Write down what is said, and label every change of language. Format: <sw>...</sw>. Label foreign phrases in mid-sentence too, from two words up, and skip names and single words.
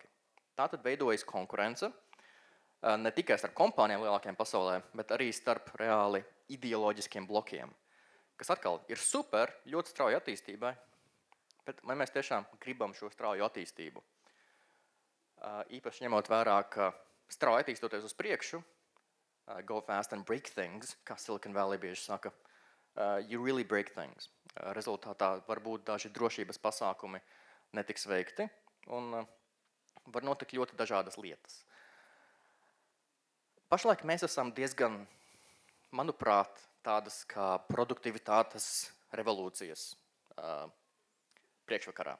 <lv>Tātad veidojas konkurence ne tikai starp kompānijām lielākajām pasaulē, bet arī starp reāli ideoloģiskiem blokiem, kas atkal ir super, ļoti strauji attīstībai, bet vai mēs tiešām gribam šo strauju attīstību? Īpaši ņemot vērā, ka strauji attīstoties uz priekšu,</lv> <en>go fast and break things,</en> <lv>kā Silicon Valley bieži saka,</lv> <en>you really break things.</en> <lv>Rezultātā var būt daži drošības pasākumi netiks veikti un var notikt ļoti dažādas lietas. Pašlaik mēs esam diezgan, manuprāt, tādas kā produktivitātes revolūcijas priekšvakarā.</lv>